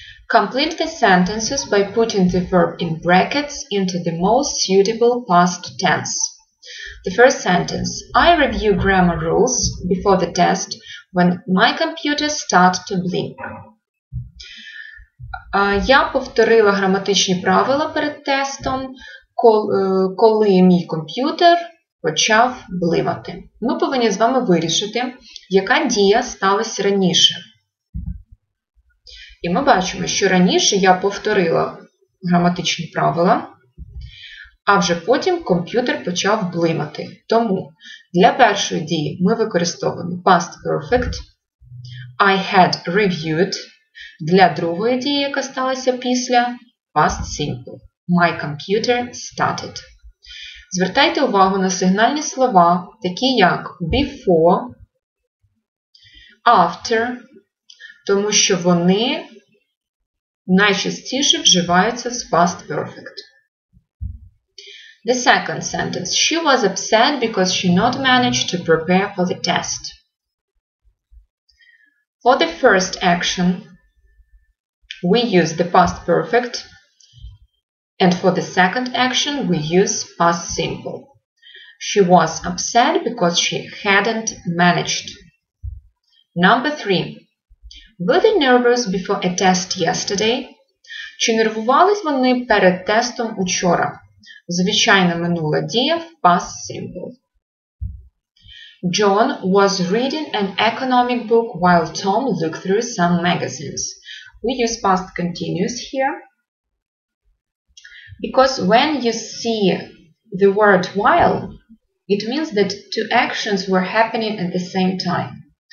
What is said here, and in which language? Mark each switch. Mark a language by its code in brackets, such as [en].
[en] Complete the sentences by putting the verb in brackets into the most suitable past tense. The first sentence: I review grammar rules before the test when my computer starts to blink. [uk] Я повторила граматичні правила перед тестом, коли мій комп'ютер почав блимати. Ми повинні з вами вирішити, яка дія сталася раніше. І ми бачимо, що раніше я повторила граматичні правила, а вже потім комп'ютер почав блимати. Тому для першої дії ми використовуємо past perfect, [en] I had reviewed. [uk] Для другої дії, яка сталася після, past simple. [en] My computer started. [uk] Звертайте увагу на сигнальні слова, такі як before, after, тому що вони найчастіше вживаються з past perfect. [en] The second sentence. She was upset because she not managed to prepare for the test. For the first action, we use the past perfect. And for the second action, we use past simple. She was upset because she hadn't managed. Number 3. Were they nervous before a test yesterday? [uk] Чи нервувались вони перед тестом учора? Звичайна минула дія в past simple. [en] John was reading an economic book while Tom looked through some magazines. We use past continuous here because when you see the word while, it means that two actions were happening at the same time.